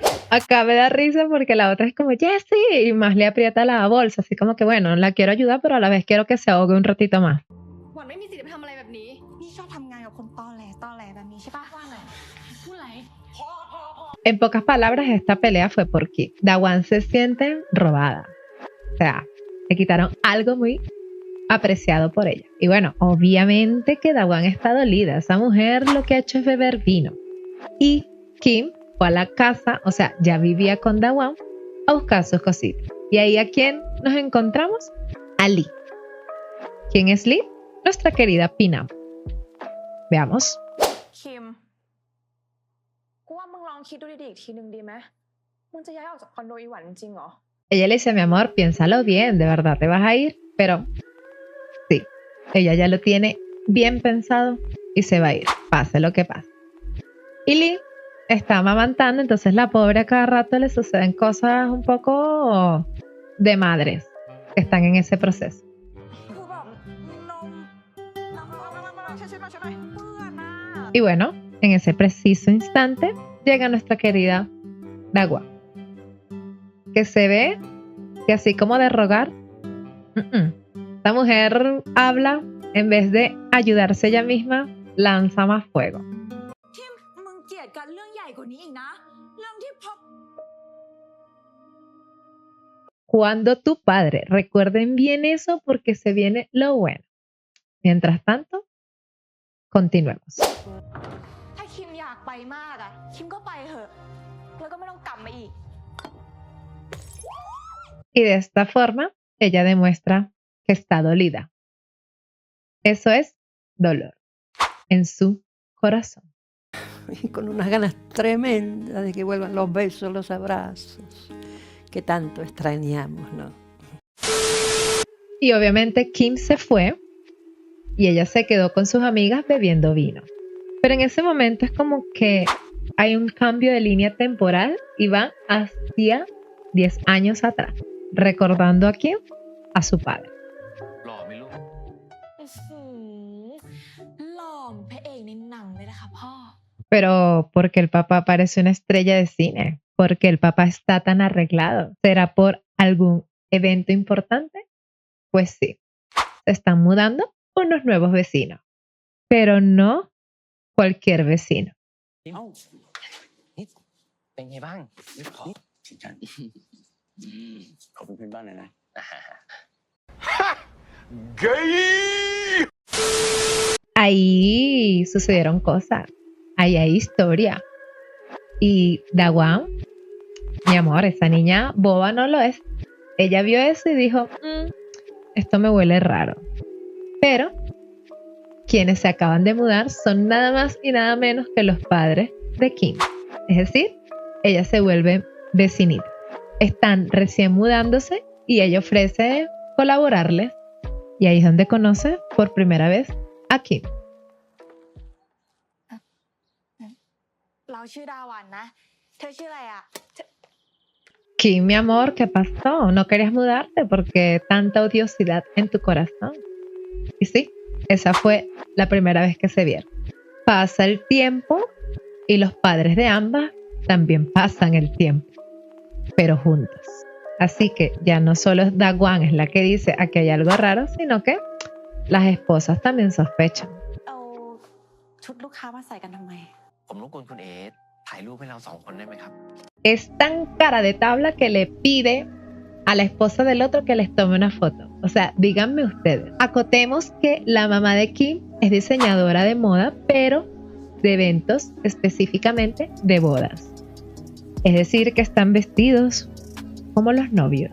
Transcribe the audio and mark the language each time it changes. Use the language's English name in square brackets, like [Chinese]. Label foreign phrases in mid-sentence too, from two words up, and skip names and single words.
[Spanish] Acá me da risa porque la otra es como, Jessie, y más le aprieta la bolsa, así como que bueno, la quiero ayudar, pero a la vez quiero que se ahogue un ratito más. [Thai] หวันไม่มีสิทธิ์ไปทำอะไรแบบนี้ นี่ชอบทำงานกับคนตอแหลแบบนี้ใช่ปะ ว่าไงพูดอะไร [Spanish] En pocas palabras, esta pelea fue porque Dawan se siente robada. O sea, le quitaron algo muy apreciado por ella. Y bueno, obviamente que Dawan está dolida. Esa mujer lo que ha hecho es beber vino. Y Kim fue a la casa, o sea, ya vivía con Dawan, a buscar sus cositas. Y ahí a quién nos encontramos? A Lee. ¿Quién es Lee? Nuestra querida Pinam. Veamos. [Thai] คิมกูว่ามึงลองคิดดูดีๆอีกทีนึงดีไหมมึงจะย้ายออกจากคอนโดอีหวันจริงๆเหรอ [Spanish] Ella le dice, mi amor, piénsalo bien, de verdad te vas a ir, pero sí, ella ya lo tiene bien pensado y se va a ir, pase lo que pase. Y Lee está amamantando, entonces la pobre a cada rato le suceden cosas un poco de madres que están en ese proceso. [Thai] คือแบบนมช่วยหน่อยเพื่อนนะ [Spanish] Y bueno, en ese preciso instante llega nuestra querida Dawan, que se ve que así como de rogar, esta mujer habla, en vez de ayudarse ella misma, lanza más fuego. [Thai] คิมมึงเกลียดกันเรื่องใหญ่กว่านี้อีกนะเรื่องที่พอ [Spanish] Cuando tu padre, recuerden bien eso porque se viene lo bueno. Mientras tanto, continuemos. [Thai] ถ้าคิมอยากไปมากอะคิมก็ไปเถอะแล้วก็ไม่ต้องกลับมาอีก [Spanish] Y de esta forma, ella demuestra que está dolida. Eso es dolor en su corazón. Y con unas ganas tremendas de que vuelvan los besos, los abrazos, que tanto extrañamos, ¿no? Y obviamente Kim se fue y ella se quedó con sus amigas bebiendo vino. Pero en ese momento es como que hay un cambio de línea temporal y van hacia 10 años atrás, recordando a quién, a su padre. [Thai] หล่อไหมลูก อื้อหือหล่อเหมือนพระเอกในหนังเลยนะคะพ่อ [Spanish] Pero porque el papá parece una estrella de cine, porque el papá está tan arreglado, ¿será por algún evento importante? Pues sí, se están mudando unos nuevos vecinos, pero no cualquier vecino. [Thai] เอ้านี่เป็นไงบ้างไม่พอชิจันขอบคุณเพื่อนบ้านหน่อยนะ [Spanish] Ahí sucedieron cosas, ahí hay historia. Y Dawan, mi amor, esa niña boba no lo es. Ella vio eso y dijo, esto me huele raro. Pero quienes se acaban de mudar son nada más y nada menos que los padres de Kim. Es decir, ella se vuelve vecinita. Están recién mudándose y ella ofrece colaborarles. Y ahí es donde conoce por primera vez a Kim. [Thai] เราชื่อดาวันนะ เธอชื่ออะไรอะ [Spanish] Kim, mi amor, ¿qué pasó? ¿No querías mudarte? Porque tanta odiosidad en tu corazón. Y sí, esa fue la primera vez que se vieron. Pasa el tiempo y los padres de ambas también pasan el tiempo, pero juntos. Así que ya no solo Dawan es la que dice aquí hay algo raro, sino que las esposas también sospechan. [Thai] เอาชุดลูกค้ามาใส่กันทำไม ผมรบกวนคุณเอสถ่ายรูปให้เราสองคนได้ไหมครับ [Spanish] Es tan cara de tabla que le pide a la esposa del otro que les tome una foto. O sea, díganme ustedes. Acotemos que la mamá de Kim es diseñadora de moda, pero de eventos, específicamente de bodas. Es decir, que están vestidos como los novios.